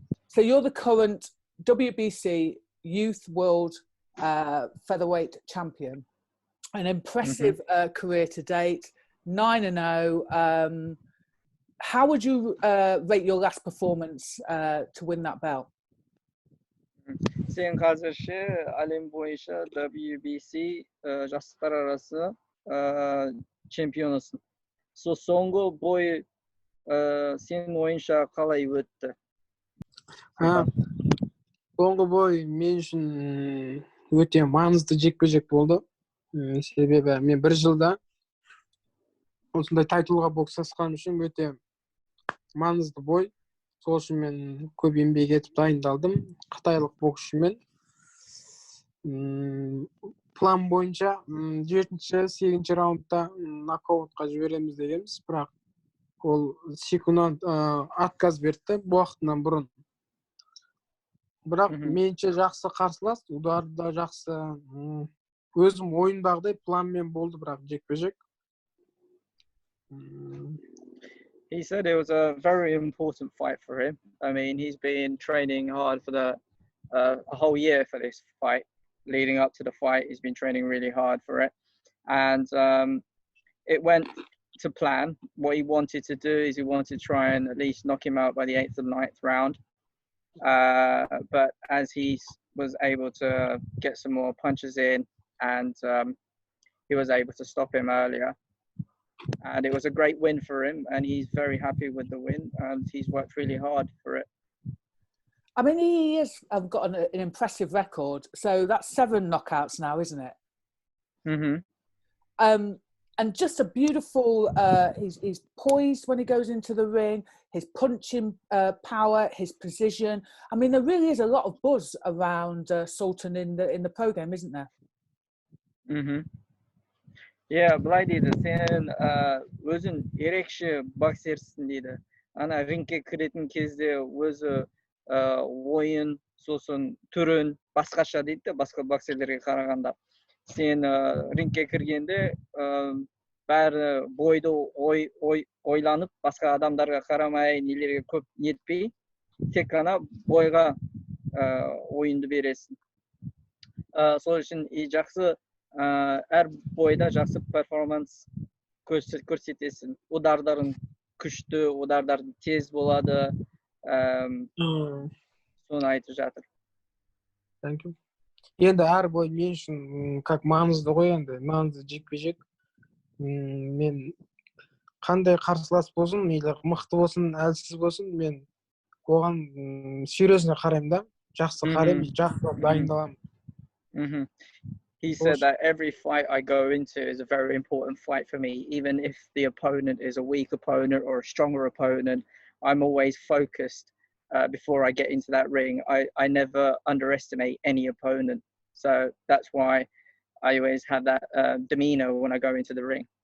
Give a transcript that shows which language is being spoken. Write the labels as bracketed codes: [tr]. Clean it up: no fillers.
[en] So you're the current WBC Youth World Featherweight Champion. An impressive career to date, 9-0. How would you rate your last performance to win that belt? [kk] Сен қазір ше әлем бойынша WBC жастар арасы чемпионысың. Соңғы бой сенің ойынша қалай өтті? Соңғы бой мен үшін өте маңызды жекпе-жек болды. Себебі мен бір жылда осындай тайтулға бокстасқаным үшін өте маңызды бой. Сол үшін мен көп еңбек етіп дайындалдым. Қытайлық боксшымен. План бойынша 7-8 раундта нокаутқа жібереміз дегенбіз, бірақ ол секунд отказ берді уақытынан бұрын. Бірақ меніңше жақсы қарсылас, удары да жақсы. Өзім ойындағыдай планмен болды, бірақ жекпе-жек. [en] He said it was a very important fight for him. I mean, he's been training hard for the a whole year for this fight. Leading up to the fight, he's been training really hard for it. And it went to plan. What he wanted to do is he wanted to try and at least knock him out by the 8th or 9th round. But as he was able to get some more punches in, and he was able to stop him earlier. And it was a great win for him, and he's very happy with the win, and he's worked really hard for it. I mean, he has got an impressive record. So that's 7 knockouts now, isn't it? And just a beautiful, he's poised when he goes into the ring, his punching power, his precision. I mean, there really is a lot of buzz around Sultan in the program, isn't there? [kk] Yeah, былай дейді, сен өзің ерекше боксерсің дейді. Ана рингке кіретін кезде өзі ойын, сосын түрін басқаша дейді, басқа боксерлерге қарағанда. Сен рингке кіргенде бәрі бойды ойланып, басқа адамдарға қарамай, нелерге көп нетпей, тек қана бойға ойынды бересің. Сол үшін жақсы әр бойда жақсы перформанс көрсетесің. Удардарын күшті, удардарын тез болады. Соны айтып жатыр. [en] Thank you. [kk] Енді әр бой мен үшін как маңызды ғой, енді маңызды жекпе-жек. Мен қандай қарсылас болсын, мейлі мықты болсын, әлсіз болсын, мен оған серьезно қараймын да. Жақсы қараймын, жақсы дайындаламын. [en] He said that every fight I go into is a very important fight for me. Even if the opponent is a weak opponent or a stronger opponent, I'm always focused before I get into that ring. I never underestimate any opponent. So that's why I always have that demeanor when I go into the ring.